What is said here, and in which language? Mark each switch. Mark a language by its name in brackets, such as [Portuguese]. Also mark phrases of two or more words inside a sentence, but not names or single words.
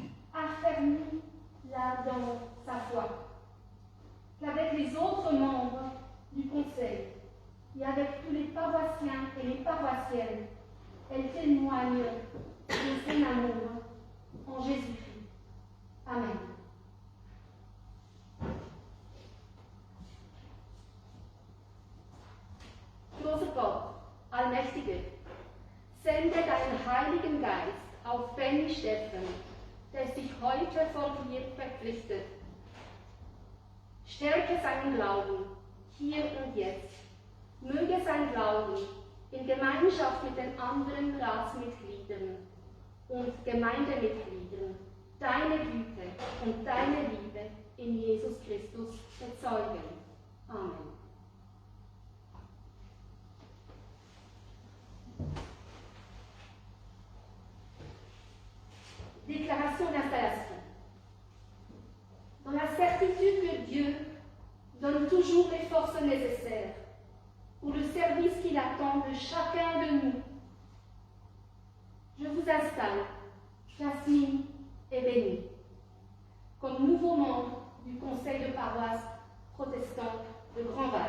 [French] Affermis-la dans sa foi, qu'avec les autres membres du Conseil et avec tous les paroissiens et les paroissiennes, elle témoigne de son amour en Jésus-Christ. Amen. [German] Großer Gott, Allmächtige, sende deinen Heiligen Geist auf Benny Stephen, der sich heute vor dir verpflichtet. Stärke seinen Glauben, hier und jetzt. Möge sein Glauben in Gemeinschaft mit den anderen Ratsmitgliedern und Gemeindemitgliedern deine Güte und deine Liebe in Jesus Christus bezeugen. Amen. [French] Déclaration d'installation. Dans la certitude que Dieu donne toujours les forces nécessaires pour le service qu'il attend de chacun de nous, je vous installe, Jasmine et Benny, comme nouveaux membres du Conseil de paroisse protestant de Grandval.